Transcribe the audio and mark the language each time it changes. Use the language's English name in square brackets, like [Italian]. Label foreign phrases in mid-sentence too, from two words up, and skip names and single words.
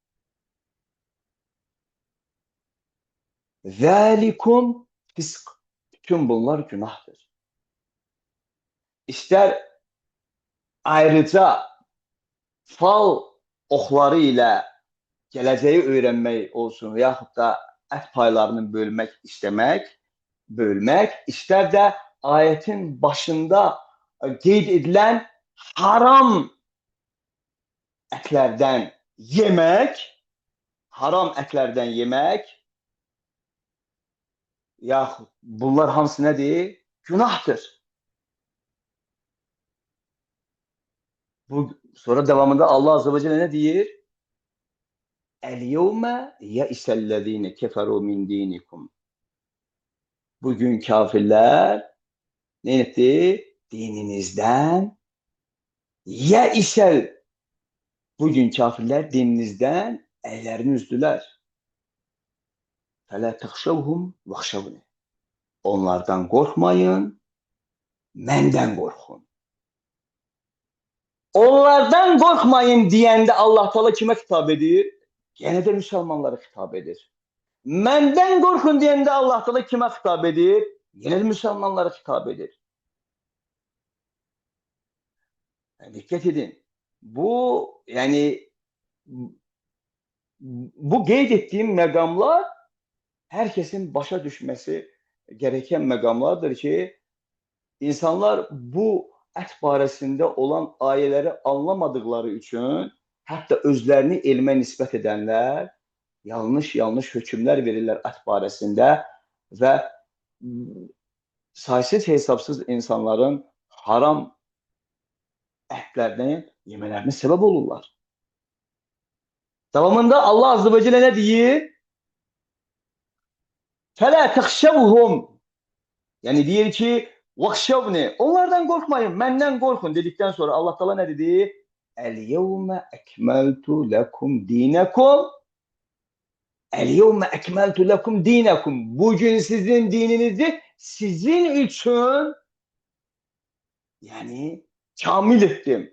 [Arabic] ذلكم فسق. [Azerbaijani] Bütün bunlar günahdır. İster ayrıca fal okları ile gələcəyi öyrənmək olsun, yaxud da ət paylarını bölmək, istər də ayətin başında qeyd edilən haram ətlərdən yemək, yaxud bunlar hamısı nədir? Günahdır. Sonra devamında Allah [Arabic] عز وجل [Azerbaijani] ne deyir? [Arabic] اليوم يئس الذين كفروا من دينكم. [Turkish] Bugün kafirler ne etti? Dininizden ye'isel. Bugün kafirler dininizden ellerini üzdüler. [Arabic] فَلَا تَخْشَوْهُمْ وَخْشَوْنِ. [Turkish] Onlardan korkmayın, menden korkun. Onlardan korkmayın diyende Allah Teala kime hitap edir? Gene de Müslümanlara hitap edir. Menden korkun diyende Allah Teala kime hitap edir? Yine de Müslümanlara hitap edir. Yani dikkat edin. [Azerbaijani] Bu qeyd ettiğim məqamlar herkesin başa düşmesi gereken məqamlardır ki, insanlar bu ət barəsində olan ayələri anlamadıkları üçün, hətta özlərini elmə nisbət edənlər yanlış hökmlər verirlər ət barəsində və saysız hesabsız insanların haram ətlərdən yemələrinə səbəb olurlar. Devamında Allah [Arabic] عز وجل [Azerbaijani] ne deyir? [Arabic] فَلَا تَخْشَوْهُمْ. [Turkish] Yani diyor ki وَخْشَوْنِ. Onlardan korkmayın, benden korkun dedikten sonra Allah Teala ne dedi? [Arabic] اليوم أكملت لكم دينكم. اليوم أكملت لكم دينكم. [Turkish] Bugün sizin dininizi sizin için yani kamil ettim.